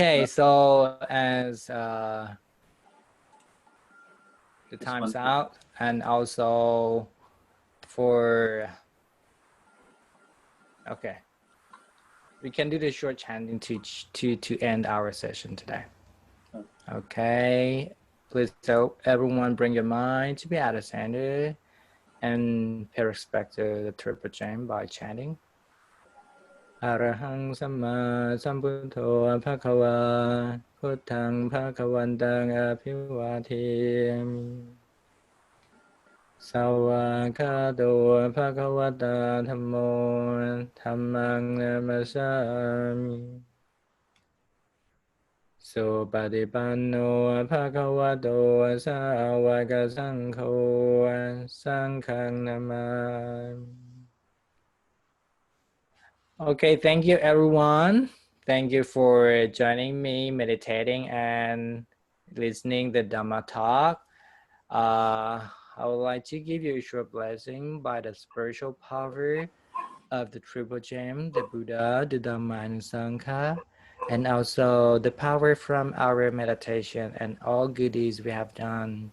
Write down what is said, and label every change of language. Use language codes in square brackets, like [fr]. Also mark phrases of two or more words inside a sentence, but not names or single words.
[en] Okay, so as the time's out, and also for, okay, we can do the short chanting to end our session today. Okay, please, so everyone bring your mind to be at the center and pay respect to the triple chain by chanting. [pi] Arahang Samma Sambuddho Bhagava Buddhang Bhagavantang Abhivadiyami. Sawakato Bhagavata Dhammo Dhammang Namasami. Supatipanno Bhagavato Sāvaka Saṅgho Saṅghang Namami. [en] Okay, thank you everyone. Thank you for joining me, meditating and listening the Dhamma talk. I would like to give you a short blessing by the spiritual power of the Triple Gem, the Buddha, the Dhamma, and Sangha, and also the power from our meditation and all goodies we have done.